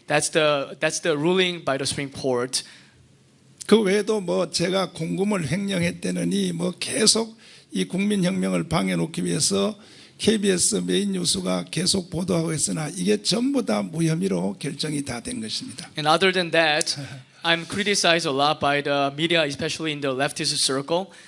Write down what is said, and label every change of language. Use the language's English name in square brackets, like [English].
[English] That's the ruling by the Supreme Court. [Korean] 그 외에도 뭐 제가 공금을 횡령했다느니 뭐 계속 이 국민혁명을 방해놓기 위해서 KBS 메인 뉴스가 계속 보도하고 있으나 이게 전부 다 무혐의로 결정이 다 된 것입니다. [English] And other than that, I'm criticized a lot by the media, especially in the leftist circle.